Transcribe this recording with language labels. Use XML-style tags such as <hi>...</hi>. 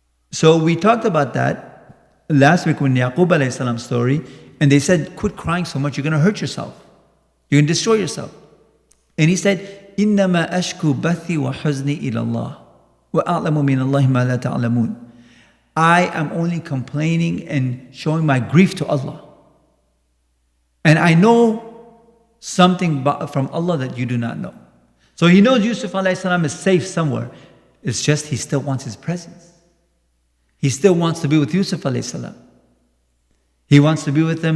<en>So we talked about that last week when Yaqub alayhi salam story, and they said, quit crying so much, you're going to hurt yourself. You're going to destroy yourself. And he said,</en> <ar>إِنَّمَا أَشْكُ بَثِّي وَحُزْنِي إِلَى اللَّهِ وَأَعْلَمُ مِنَ اللَّهِ مَا لَا تَعْلَمُونَ.</ar> <en>I am only complaining and showing my grief to Allah. And I know something from Allah that you do not know. So he knows Yusuf alayhi salam is safe somewhere. It's just he still wants his presence. He still wants to be with Yusuf alayhi salam. He wants to be with him.</en>